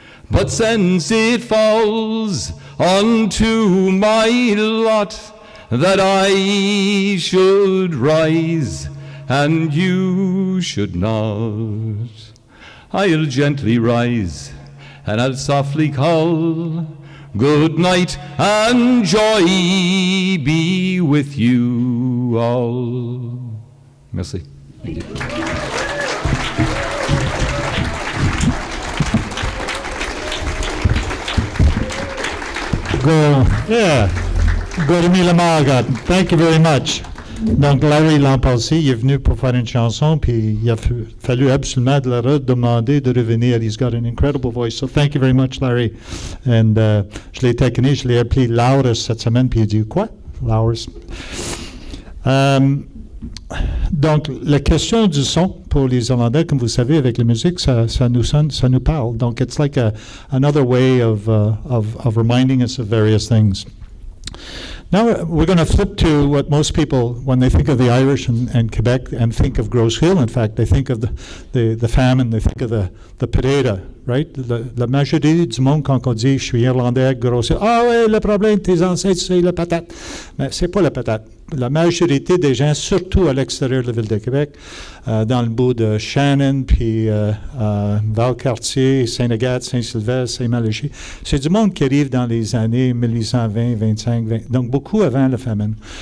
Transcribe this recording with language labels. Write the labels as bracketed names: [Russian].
[English] But since it falls unto my lot that I should rise and you should not, I'll gently rise and I'll softly call, good night and joy be with you all. [French] Merci. [English] Thank you. Gormy Lamargat, thank you very much. [French] Donc, Larry, l'an passé, il est venu pour faire une chanson, puis il a fallu absolument de le redemander de revenir. [English] He's got an incredible voice, so thank you very much, Larry. [French] And je l'ai taquiné, je l'ai appelé Lauris cette semaine, puis il a dit, quoi? Lauris. Donc, la question du son pour les Irlandais, comme vous savez, avec la musique, ça nous sonne, ça nous parle. [English] Donc, it's like another way of reminding us of various things. Now we're going to flip to what most people, when they think of the Irish and Quebec and think of Grosse Hill, in fact, they think of the famine, they think of the potato, right? [French] La majorité du monde, quand on dit « je suis Irlandais, Grosse Hill », « Ah oui, le problème de tes ancêtres, c'est la patate ». Mais c'est pas la patate. La majorité des gens, surtout à l'extérieur de la ville de Québec, dans le bout de Shannon, puis Valcartier, Saint-Agathe, Saint-Sylvestre, Saint-Malachie, c'est du monde qui arrive dans les années 1820, 25, 20, donc beaucoup avant la famine.